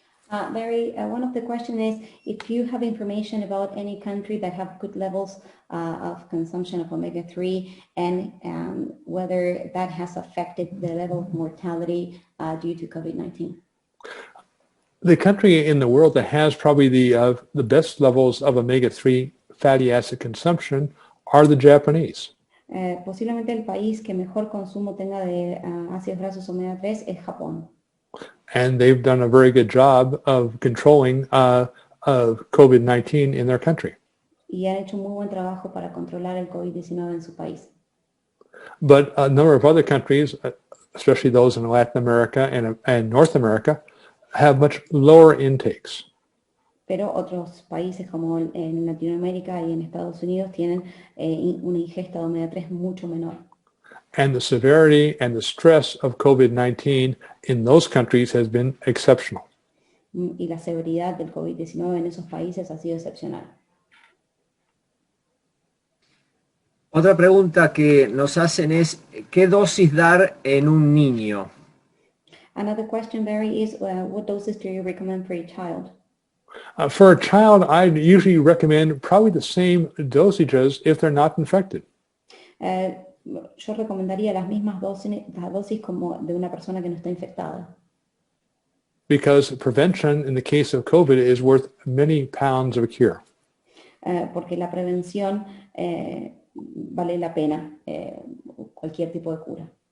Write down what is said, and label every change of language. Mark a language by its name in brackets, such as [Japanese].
[English] Larry, one of the questions is if you have information about any country that have good levels of consumption of omega-3 and whether that has affected the level of mortality due to COVID-19. The country in the world that has probably the best levels of omega-3 fatty acid consumption are the Japanese. [Spanish] Posiblemente el país que mejor consumo tenga de ácidos grasos omega 3 es Japón. [English] And they've done a very good job of controlling of COVID-19 in their country. [Spanish] Y han hecho un muy buen trabajo para controlar el COVID-19 en su país. [English] But a number of other countries, especially those in Latin America and North America, have much lower intakes. [Spanish] Pero otros países como en Latinoamérica y en Estados Unidos tienen una ingesta de omega 3 mucho menor. [English] And the severity and the stress of COVID-19 in those countries has been exceptional. [Spanish] Y la severidad del COVID-19 en esos países ha sido excepcional. Otra pregunta que nos hacen es, ¿qué dosis dar en un niño? [English] Another question, Barry, is what doses do you recommend for a child? For a child, I usually recommend probably the same dosages if they're not infected. [Spanish] Yo recomendaría las mismas dosis como de una persona que no está infectada. [English] because prevention in the case of COVID is worth many pounds of a cure. [Spanish] Porque la prevención vale la pena, cualquier tipo de cura.